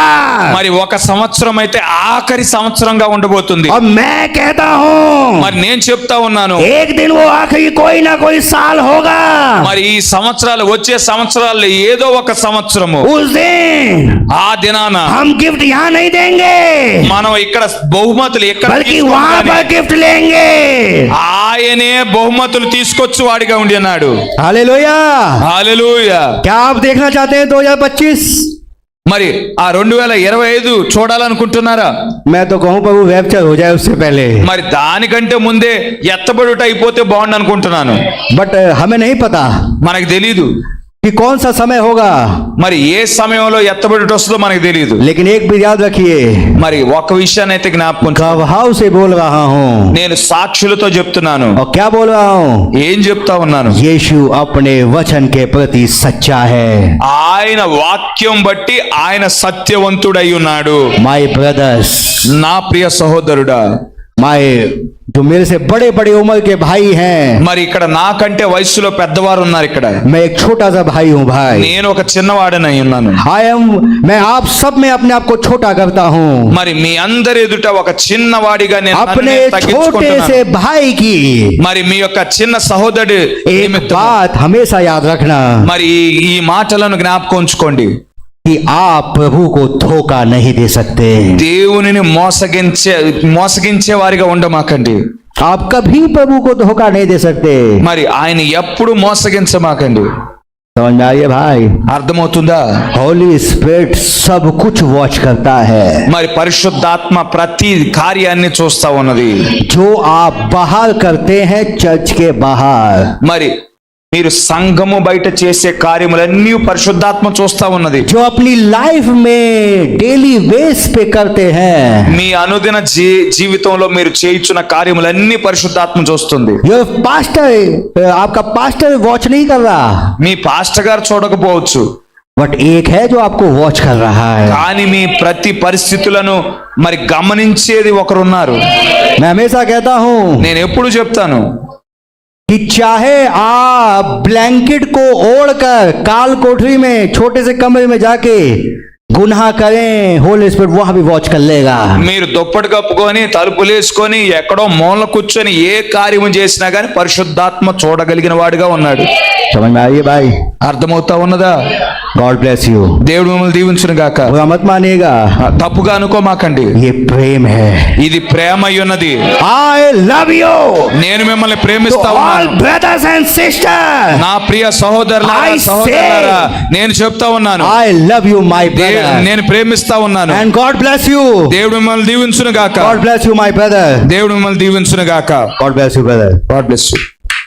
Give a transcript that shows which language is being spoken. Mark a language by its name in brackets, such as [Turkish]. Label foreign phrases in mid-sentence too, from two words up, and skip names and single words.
[Telugu] మరి ఒక సంవత్సరం అయితే ఆఖరి సంవత్సరంగా ఉండబోతుంది. [Hindi] और मैं कहता हूँ [Telugu] మరి నేను చెప్తా ఉన్నాను, [Hindi] एक दिन वो आखिरी कोई ना कोई साल होगा. [Telugu] మరి ఈ సంవత్సరాలు వచ్చే సంవత్సరాల్లో ఏదో ఒక సంవత్సరము [Hindi] उस दिन [Telugu] ఆ దినాన [Hindi] हम गिफ्ट यहाँ नहीं देंगे, [Telugu] మనం ఇక్కడ బహుమతులు ఎక్కడ [Hindi] बल्कि [Telugu] తీసుకోము [Hindi] वहाँ [Telugu] కానీ [Hindi] पर गिफ्ट लेंगे. [Telugu] ఆయనే బహుమతులు తీసుకొచ్చి వాడిగా ఉండి అన్నాడు. [Hindi] हालेलुया. [Telugu] హల్లెలూయా. [Hindi] क्या आप देखना चाहते हैं 2025? [Telugu] మరి ఆ 2025 చూడాలనుకుంటున్నారా? [Hindi] मैं तो कहूँ प्रभु रैप्चर हो जाए उससे पहले. [Telugu] మరి దానికంటే ముందే ఎత్తబడుట అయిపోతే బాగుండు అనుకుంటున్నాను. [Hindi] बट हमें नहीं पता [Telugu] మనకు తెలీదు [Hindi] कि कौन सा समय होगा. [Telugu] మరి ఏ సమయంలో ఎత్తబడుట వస్తుందో మనకు తెలియదు. [Hindi] लेकिन एक भी याद रखिए, [Telugu] మరి ఒక విషయాన్ని అయితే జ్ఞాపకం [Hindi] गवाह से बोल रहा हूँ. [Telugu] నేను సాక్షులతో చెప్తున్నాను. [Hindi] और क्या बोल रहा हूँ? [Telugu] ఏం చెప్తా ఉన్నాను? [Hindi] यीशु अपने वचन के प्रति सच्चा है. [Telugu] ఆయన వాక్యం బట్టి ఆయన సత్యవంతుడై ఉన్నాడు. [English] My brothers, [Telugu] నా ప్రియ సహోదరుడా, [Hindi] माय जो मेरे से बड़े बड़े उम्र के भाई हैं, [Telugu] మరి ఇక్కడ నాకంటే వయసులో పెద్దవారు ఉన్నారు. ఇక్కడ [Hindi] मैं एक छोटा सा भाई हूँ भाई. [Telugu] నేను ఒక చిన్నవాడనై ఉన్నాను. [Hindi] मैं आप सब में अपने आप को छोटा करता हूँ. [Telugu] మరి మీ అందరి ఎదుట ఒక చిన్నవాడిగా నేను నన్ను [Hindi] अपने [Telugu] నేను [Hindi] छोटे [Telugu] తగ్గించుకుంటున్నాను. [Hindi] से भाई की [Telugu] మరి మీ యొక్క చిన్న సహోదరుడు [Hindi] एक [Telugu] నిమిత్తము [Hindi] बात हमेशा याद रखना, [Telugu] మరి ఈ మాటలను జ్ఞాపకం ఉంచుకోండి. [Hindi] कि आप प्रभु को धोखा नहीं दे सकते. [Telugu] దేవునిని మోసగించే వారిగా ఉండమాకండి. [Hindi] आप कभी प्रभु को धोखा नहीं दे सकते. [Telugu] మరి ఆయన ఎప్పుడు మోసగించమాకండి. [Hindi] समझ में आइए भाई. [Telugu] అర్థమవుతుందా? [English] Holy Spirit [Hindi] सब कुछ वॉच करता है. [Telugu] మరి పరిశుద్ధాత్మ ప్రతి కార్యాన్ని చూస్తా ఉన్నది. [Hindi] जो आप बाहर करते हैं चर्च के बाहर, [Telugu] మరి మీరు సంఘము బయట చేసే కార్యములన్నీ పరిశుద్ధాత్మ చూస్తా ఉన్నది. [Hindi] जो अपनी लाइफ में [English] daily base [Hindi] पे करते हैं, [Telugu] మీ అనుదిన జీవితంలో మీరు చేయించున్న కార్యములన్నీ పరిశుద్ధాత్మ చూస్తుంది. [Hindi] जो पास्टर, आपका पास्टर वॉच नहीं कर रहा, [Telugu] మీ పాస్టర్ గారు చూడకపోవచ్చు, [Hindi] बट एक है जो आपको वॉच कर रहा है. [Telugu] కానీ మీ ప్రతి పరిస్థితులను మరి గమనించేది ఒకరున్నారు. [Hindi] मैं हमेशा कहता हूं [Telugu] నేను ఎప్పుడు చెప్తాను, [Hindi] कि चाहे आप ब्लैंकेट को ओढ़कर काल कोठरी में छोटे से कमरे में जाके गुनाह करें, [English] Holy Spirit [Hindi] वहां भी वॉच कर लेगा. [Telugu] మీరు దుప్పటి కప్పుకొని తలుపులు వేసుకొని ఎక్కడో మూల కూర్చొని ఏ కార్యము చేసినా గానీ పరిశుద్ధాత్మ చూడగలిగిన వాడిగా ఉన్నాడు. [Hindi] समझ में आइए भाई. [Telugu] అర్థమవుతా ఉన్నదా? [English] God bless you. [Telugu] దేవుడు మిమ్మల్ని దీవించును గాక. [Hindi] बुरा मत मानिएगा, [Telugu] తప్పుగా అనుకోమాకండి. [Hindi] ये प्रेम है. [Telugu] ఇది ప్రేమ అయ్యున్నది. [English] I love you. [Telugu] నేను మిమ్మల్ని [English] To [Telugu] ప్రేమిస్తా [English] all [Telugu] ఉన్నాను. [English] brothers and sisters, [Telugu] నా ప్రియ సహోదరులారా, [English] I [Telugu] సహోదరులారా, నేను చెప్తా ఉన్నాను, [English] I love you, my brother. [Telugu] నేను ప్రేమిస్తా ఉన్నాను. [English] And God bless you. [Telugu] దేవుడు మిమ్మల్ని దీవించును గాక. [English] God bless you, my brother. [Telugu] దేవుడు మిమ్మల్ని దీవించును గాక. [English] God bless you, brother. God bless you.